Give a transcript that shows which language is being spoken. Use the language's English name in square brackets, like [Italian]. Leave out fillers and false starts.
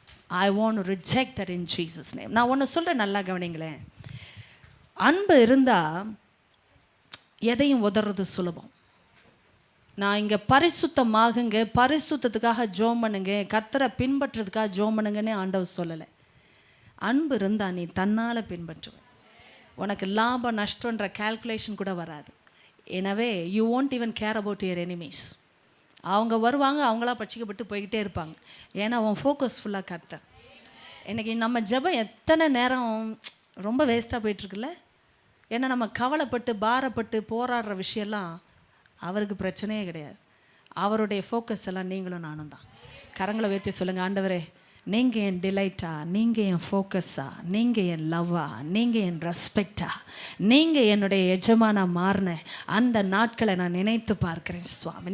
[English] I want to reject that in Jesus name. [Tamil] நான் ஒன்று சொல்கிறேன், நல்லா கவனிங்களேன். அன்பு இருந்தால் எதையும் உதறது சுலபம். நான் இங்கே பரிசுத்தமாகுங்க, பரிசுத்தத்துக்காக ஜோம் பண்ணுங்க, கர்த்தரை பின்பற்றுறதுக்காக ஜோம் பண்ணுங்கன்னு ஆண்டவர் சொல்லலை. அன்பு இருந்தால் நீ தன்னால் பின்பற்றுவேன். உனக்கு லாபம் நஷ்டன்ற கால்குலேஷன் கூட வராது. எனவே [English] You won't even care about your enemies. [Tamil] அவங்க வருவாங்க, அவங்களா பட்சிக்கப்பட்டு போய்கிட்டே இருப்பாங்க. ஏன்னா அவன் ஃபோக்கஸ் ஃபுல்லாக கர்த்தர். இன்றைக்கி நம்ம ஜெபம் எத்தனை நேரம் ரொம்ப வேஸ்ட்டாக போயிட்டுருக்குல்ல. ஏன்னா நம்ம கவலைப்பட்டு பாரப்பட்டு போராடுற விஷயம்லாம் அவருக்கு பிரச்சனையே கிடையாது. அவருடைய ஃபோக்கஸ் எல்லாம் நீங்களும் நானும் தான். கரங்களை உயர்த்தி சொல்லுங்கள், ஆண்டவரே நீங்கள் என் டிலைட்டா, நீங்கள் என் ஃபோக்கஸா, நீங்கள் என் லவ்வா, நீங்கள் என் ரெஸ்பெக்டா, நீங்கள் என்னுடைய எஜமானா மாறின அந்த நாட்களை நான் நினைத்து பார்க்கிறேன் சுவாமி.